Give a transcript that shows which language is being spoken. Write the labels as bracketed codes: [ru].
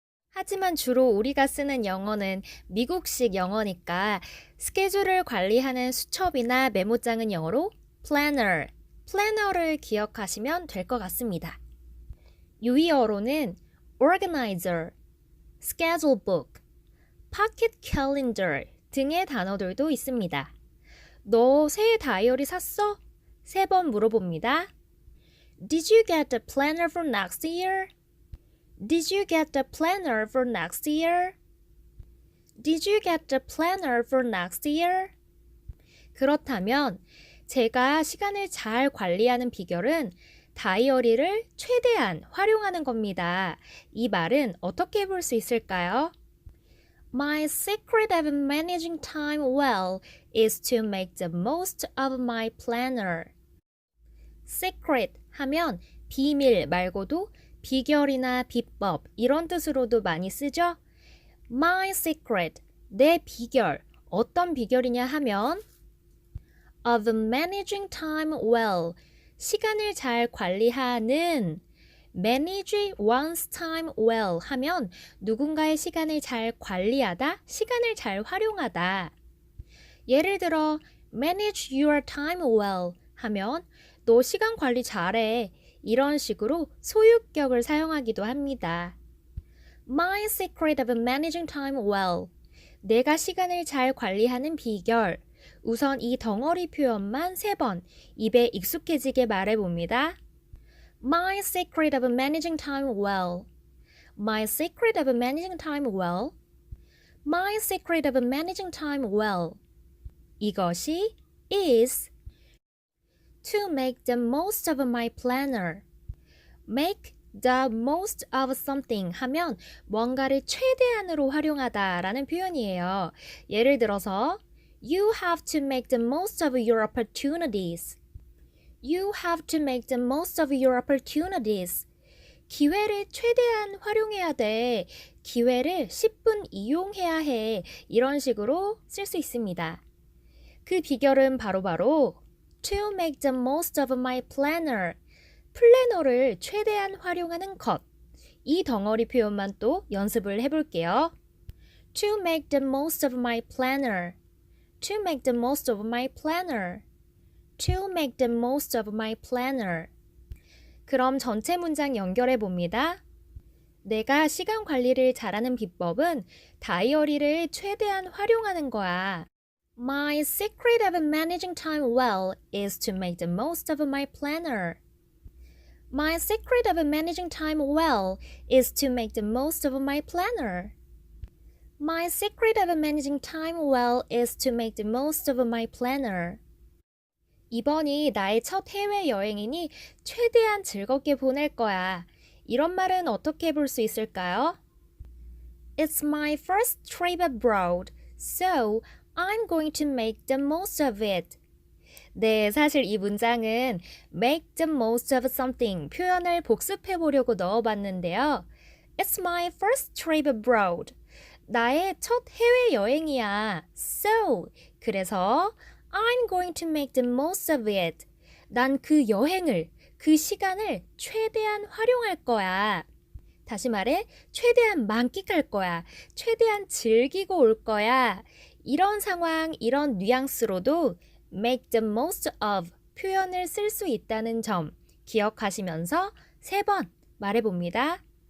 [ko] 하지만 주로 우리가 쓰는 영어는 미국식 영어니까 스케줄을 관리하는 수첩이나 메모장은 영어로 planner를 기억하시면 될 것 같습니다. 유의어로는 [en] organizer, schedule book, pocket calendar [ko] 등의 단어들도 있습니다. 너 새해 다이어리 샀어? 3번 물어봅니다. [en] Did you get the planner for next year? Did you get the planner for next year? Did you get the planner for next year? [ko] 그렇다면 제가 시간을 잘 관리하는 비결은 다이어리를 최대한 활용하는 겁니다. 이 말은 어떻게 볼 수 있을까요? [en] My secret of managing time well is to make the most of my planner. [ko] secret 하면 비밀 말고도 비결이나 비법 이런 뜻으로도 많이 쓰죠. [en] My secret, [ko] 내 비결, 어떤 비결이냐 하면 [en] of managing time well, [ko] 시간을 잘 관리하는 [en] manage one's time well [ko] 하면 누군가의 시간을 잘 관리하다, 시간을 잘 활용하다. 예를 들어 [en] manage your time well [ko] 하면 너 시간 관리 잘해. 이런 식으로 소유격을 사용하기도 합니다. [en] My secret of managing time well. [ko] 내가 시간을 잘 관리하는 비결. 우선 이 덩어리 표현만 3번 입에 익숙해지게 말해봅니다. [en] My secret of managing time well. My secret of managing time well. My secret of managing time well. [ko] 이것이 [en] is to make the most of my planner. make the most of something [ko] 하면 뭔가를 최대한으로 활용하다라는 표현이에요. 예를 들어서 [en] You have to make the most of your opportunities. You have to make the most of your opportunities. [ko] 기회를 최대한 활용해야 돼. 기회를 10분 이용해야 해. 이런 식으로 쓸 수 있습니다. 그 비결은 바로 [en] to make the most of my planner. [ko] 플래너를 최대한 활용하는 것. 이 덩어리 표현만 또 연습을 해볼게요. [en] To make the most of my planner. To make the most of my planner. To make the most of my planner. [ko] 그럼 전체 문장 연결해 봅니다. 내가 시간 관리를 잘하는 비법은 다이어리를 최대한 활용하는 거야. [en] My secret of managing time well is to make the most of my planner. My secret of managing time well is to make the most of my planner. My secret of managing time well is to make the most of my planner. [ko] 이번이 나의 첫 해외여행이니 최대한 즐겁게 보낼 거야. 이런 말은 어떻게 볼 수 있을까요? [en] It's my first trip abroad, so I'm going to make the most of it. [ko] 네, 사실 이 문장은 [en] make the most of something [ko] 표현을 복습해 보려고 넣어봤는데요. [en] It's my first trip abroad. [ko] 나의 첫 해외여행이야. [en] So, [ko] 그래서 [en] I'm going to make the most of it. [ko] 난 그 여행을, 그 시간을 최대한 활용할 거야. 다시 말해, 최대한 만끽할 거야. 최대한 즐기고 올 거야. 이런 상황, 이런 뉘앙스로도 [en] make the most of [ko] 표현을 쓸 수 있다는 점 기억하시면서 3번 말해봅니다.